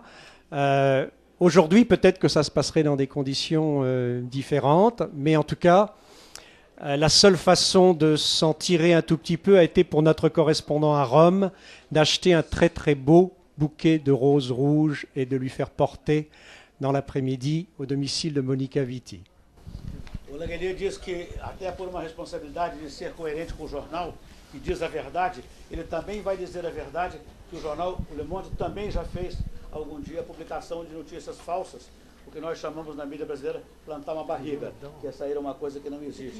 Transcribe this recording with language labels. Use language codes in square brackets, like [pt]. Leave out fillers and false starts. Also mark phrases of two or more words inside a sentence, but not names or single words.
[fr] Aujourd'hui, peut-être que ça se passerait dans des conditions différentes, mais en tout cas, la seule façon de s'en tirer un tout petit peu a été pour notre correspondant à Rome d'acheter un très très beau bouquet de roses rouges et de lui faire porter dans l'après-midi au domicile de Monica Vitti. [pt] O Langelier diz que, até por uma responsabilidade de ser coerente com o jornal, que diz a verdade, ele também vai dizer a verdade que o jornal O Le Monde também já fez algum dia a publicação de notícias falsas, o que nós chamamos na mídia brasileira plantar uma barriga, que é sair uma coisa que não existe.